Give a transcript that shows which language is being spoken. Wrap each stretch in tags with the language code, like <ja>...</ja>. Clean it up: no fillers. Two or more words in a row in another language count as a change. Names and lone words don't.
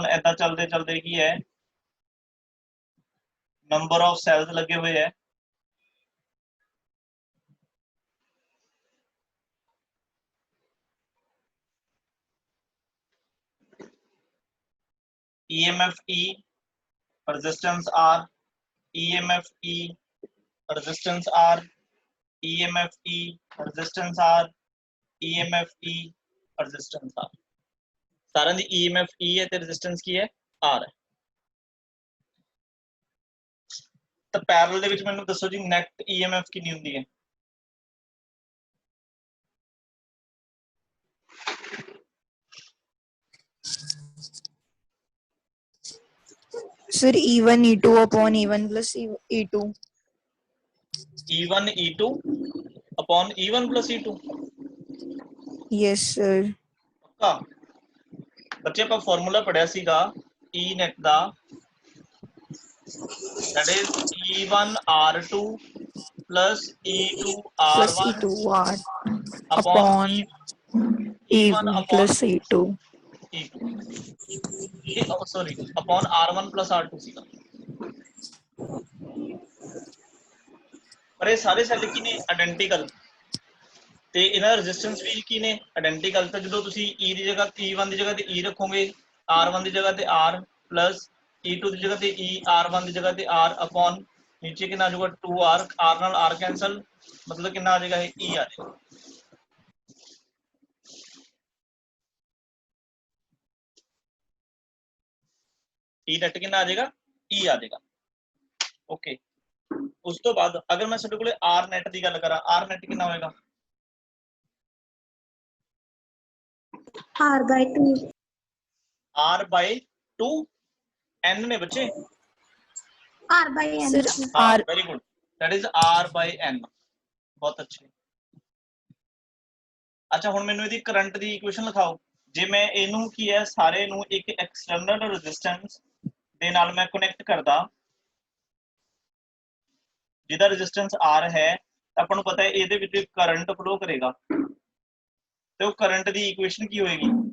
<pa>ਏਦਾਂ ਚੱਲਦੇ ਚੱਲਦੇ ਕੀ ਹੈ,</pa> <en>number of cells</en> <pa>ਲੱਗੇ ਹੋਏ ਹੈ,</pa> <en>EMF E, resistance R, EMF E, resistance R, EMF E, resistance R, EMF E, resistance R।</en> <pa>ਸਾਰਿਆਂ ਦੀ</pa> <en>EMF E</en> <pa>ਹੈ ਤੇ resistance ਕੀ ਹੈ, R ਹੈ। ਤਾਂ ਪੈਰਲਲ ਦੇ ਵਿੱਚ ਮੈਨੂੰ ਦੱਸੋ ਜੀ</pa> <en>net EMF</en> <pa>ਕਿੰਨੀ ਹੁੰਦੀ ਹੈ?</pa> <en>Sir, E1 E2 upon E1 plus E2. E1 E2 upon E1 plus E2। Yes, sir.</en> <pa>ਪੱਕਾ? ਬੱਚੇ ਆਪਾਂ ਫਾਰਮੂਲਾ ਪੜਿਆ ਸੀਗਾ</pa> <en>E net</en> <pa>ਦਾ,</pa> <en>that is E1 R2 plus E2 Plus R1 E2 R upon upon E1 E1 upon plus E2. E2 sorry upon R1 plus R2 ਸੀਗਾ।</en> <pa>ਪਰ ਇਹ ਸਾਰੇ ਸੈੱਲ ਕੀ ਨੇ, ਆਇਡੈਂਟੀਕਲ, ਤੇ ਇਹਨਾਂ ਦਾ ਰੈਜ਼ਿਸਟੈਂਸ ਵੀ ਕੀ ਨੇ, ਆਇਡੈਂਟੀਕਲ। ਤਾਂ ਜਦੋਂ ਤੁਸੀਂ E ਦੀ ਜਗ੍ਹਾ E1 ਦੀ ਜਗ੍ਹਾ ਤੇ E ਰੱਖੋਗੇ, R1 ਦੀ ਜਗ੍ਹਾ ਤੇ</pa> <en>R plus E2</en> <pa>ਦੀ ਜਗ੍ਹਾ ਤੇ E, R1 ਦੀ ਜਗ੍ਹਾ ਤੇ</pa> <en>R upon</en> <pa>ਨੀਚੇ ਕਿੰਨਾ ਆ ਜਾਊਗਾ 2R, R ਨਾਲ R ਕੈਂਸਲ, ਮਤਲਬ ਕਿੰਨਾ ਆ ਜਾਏਗਾ, ਇਹ E ਆ ਜਾਏਗਾ।</pa> <en>E net</en> <pa>ਕਿੰਨਾ ਆ ਜਾਏਗਾ, E ਆ ਜਾਏਗਾ। ਓਕੇ, ਉਸ ਤੋਂ ਬਾਅਦ ਅਗਰ ਮੈਂ ਤੁਹਾਡੇ ਕੋਲੇ</pa> <en>R net</en> <pa>ਦੀ ਗੱਲ ਕਰਾਂ,</pa> <en>R net</en> <pa>ਕਿੰਨਾ ਹੋਏਗਾ?</pa> <en>R by 2. R by 2,</en> <pa>N ਨੇ ਬੱਚੇ।</pa> <en>R by N. Sir, हाँ, R very good, that is R by N।</en> <hi>बहुत अच्छे।</hi> <pa>अच्छा ਹੁਣ ਮੈਨੂੰ ਇਹਦੀ ਕਰੰਟ ਦੀ ਇਕੁਏਸ਼ਨ ਲਿਖਾਓ। ਜੇ ਮੈਂ ਇਹਨੂੰ ਕੀ ਹੈ, ਸਾਰੇ ਨੂੰ ਇੱਕ</pa> <en>external resistance</en> <pa>ਦੇ ਨਾਲ ਮੈਂ ਕਨੈਕਟ ਕਰਦਾ, ਜਿਹਦਾ ਰੈਜ਼ਿਸਟੈਂਸ R ਹੈ, ਤਾਂ ਆਪਾਂ ਨੂੰ ਪਤਾ ਹੈ ਇਹਦੇ ਵਿੱਚ</pa> <en>current flow</en> <pa>ਕਰੇਗਾ, ਤੇ ਉਹ ਕਰੰਟ ਦੀ ਇਕੁਏਸ਼ਨ ਕੀ ਹੋਏਗੀ?</pa>